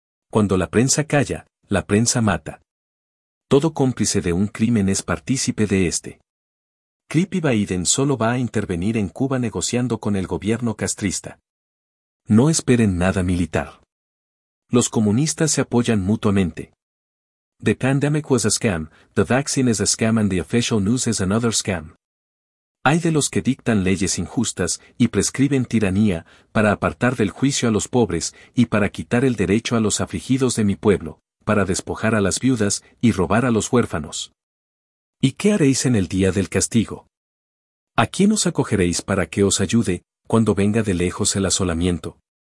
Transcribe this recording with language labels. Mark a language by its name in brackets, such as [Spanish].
[Spanish] Cuando la prensa calla, la prensa mata. Todo cómplice de un crimen es partícipe de este. Creepy Biden solo va a intervenir en Cuba negociando con el gobierno castrista. No esperen nada militar. Los comunistas se apoyan mutuamente. [English] The pandemic was a scam, the vaccine is a scam and the official news is another scam. [Spanish] Hay de los que dictan leyes injustas y prescriben tiranía para apartar del juicio a los pobres y para quitar el derecho a los afligidos de mi pueblo, para despojar a las viudas y robar a los huérfanos. ¿Y qué haréis en el día del castigo? ¿A quién os acogeréis para que os ayude cuando venga de lejos el asolamiento?